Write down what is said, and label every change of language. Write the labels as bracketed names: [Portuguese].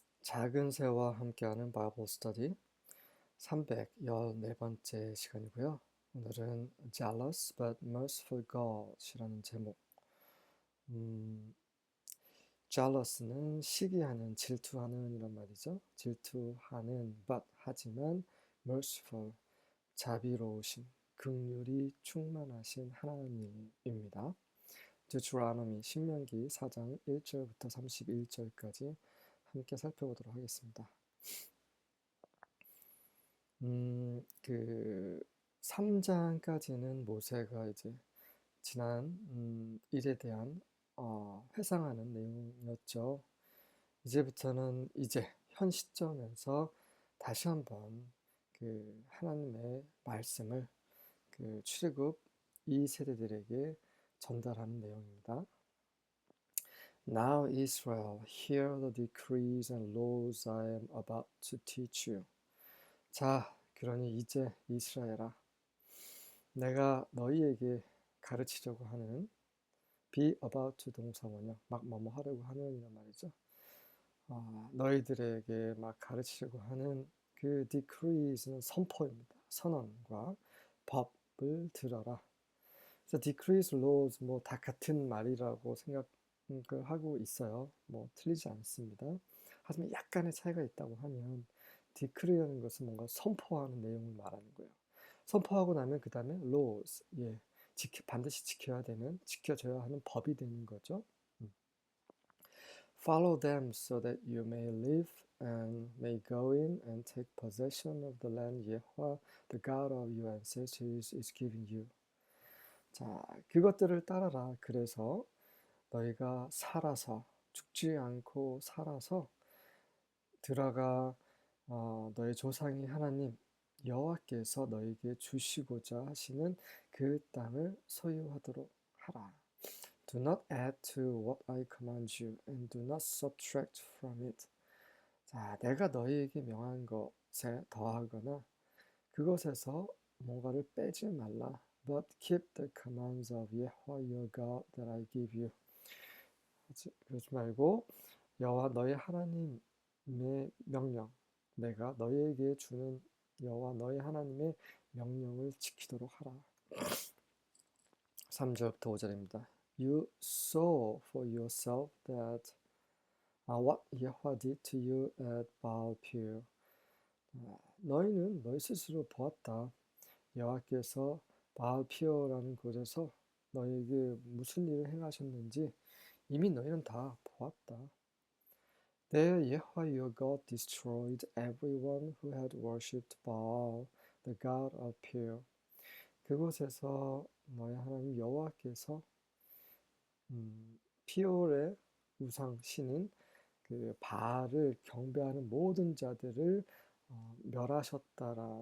[Korean] 작은 새와 함께하는 바이블 스터디 314번째 시간이고요. 오늘은 [English] Jealous but Merciful God [Korean] 이라는 제목. Jealous는 시기하는, 질투하는 이런 말이죠. 질투하는, but 하지만 merciful, 자비로우신, 긍휼이 충만하신 하나님입니다. deuteronomy 신명기 4장 1절부터 31절까지 함께 살펴보도록 하겠습니다. 그 3장까지는 모세가 이제 지난 일에 대한 회상하는 내용이었죠. 이제부터는 이제 현 시점에서 다시 한번 그 하나님의 말씀을 그 출애굽 2세대들에게 전달하는 내용입니다. [English] Now Israel, hear the decrees and laws I am about to teach you. [Korean] 자, 그러니 이제 이스라엘아, 내가 너희에게 가르치려고 하는 [English] be about to [Korean] 동사원형, 막 뭐뭐 하려고 하는 이런 말이죠. 너희들에게 막 가르치려고 하는 그 decrees는 선포입니다. 선언과 법을 들어라. 그래서 decrees, laws 뭐 다 같은 말이라고 생각을 하고 있어요. 뭐 틀리지 않습니다. 하지만 약간의 차이가 있다고 하면 decree라는 것은 뭔가 선포하는 내용을 말하는 거예요. 선포하고 나면 그 다음에 laws, 반드시 지켜야 되는, 지켜져야 하는 법이 되는 거죠. [English] Follow them so that you may live and may go in and take possession of the land Yahweh, the God of your ancestors, is giving you. [Korean] 자, 그것들을 따라라. 그래서 너희가 살아서, 죽지 않고 살아서 들어가 너희 조상의 하나님 여호와께서 너희에게 주시고자 하시는 그 땅을 소유하도록 하라. [English] Do not add to what I command you, and do not subtract from it. [Korean] 자, 내가 너희에게 명한 것에 더하거나 그것에서 뭔가를 빼지 말라. [English] But keep the commands of Yahweh your God that I give you. [Korean] 그러지 말고 여호와 너희 하나님의 명령, 내가 너희에게 주는 여호와 너희 하나님의 명령을 지키도록 하라. 3절부터 5절입니다. [English] You saw for yourself that what Yahweh did to you at Baal Peor. [Korean] 너희는 너희 스스로 보았다. 여호와께서 바알 피오라는 곳에서 너희에게 무슨 일을 행하셨는지 이미 너희는 다 보았다. [English] There Yahweh your God destroyed everyone who had worshipped Baal, the god of Peor. [Korean] 그곳에서 너희 하나님 여호와께서 피올의 우상 신인 그 바알을 경배하는 모든 자들을 멸하셨다.